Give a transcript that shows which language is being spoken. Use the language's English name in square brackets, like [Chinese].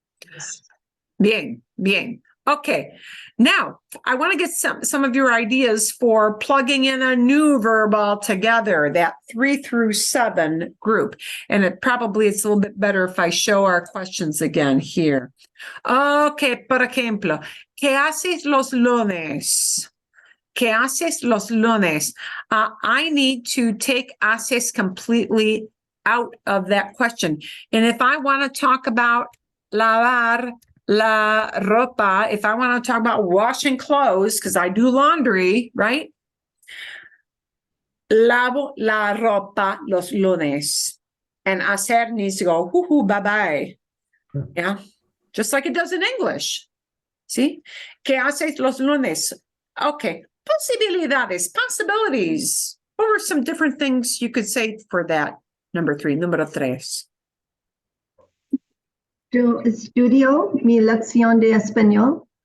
[English] Yes. [Spanish] Bien. Okay. [English] Now, I want to get some of your ideas for plugging in a new verb altogether, that 3 through 7 group. And it's a little bit better if I show our questions again here. [Spanish] Okay, por ejemplo, ¿qué haces los lunes? ¿Qué haces los lunes? [English] I need to take haces completely out of that question. And if I want to talk about [Spanish] lavar la ropa, [English] if I want to talk about washing clothes, because I do laundry, right? [Spanish] Lavo la ropa los lunes. [English] And hacer needs to go, bye-bye. Yeah, just like it does in English. See? [Spanish] ¿Qué haces los lunes? Okay, possibilities. [English] What were some different things you could say for that? [Spanish] Número 3. Yo estudio mi lección de español.